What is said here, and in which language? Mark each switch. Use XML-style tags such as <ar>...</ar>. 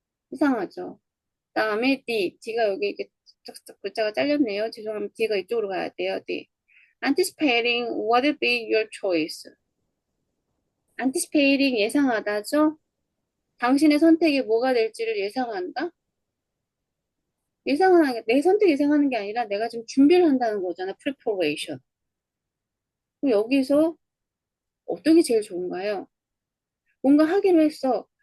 <ko>이상하죠? 다음에 D가 여기 이렇게 쫙쫙 글자가 잘렸네요. 죄송합니다. D가 이쪽으로 가야 돼요. D.</ko> <en>Anticipating what will be your choice.</en> <ko>Anticipating 예상하다죠? 당신의 선택이 뭐가 될지를 예상한다? 내 선택 예상하는 게 아니라 내가 지금 준비를 한다는 거잖아.</ko> <en>preparation.</en> <ko>그럼 여기서 어떤 게 제일 좋은가요? 뭔가 하기로 했어.</ko>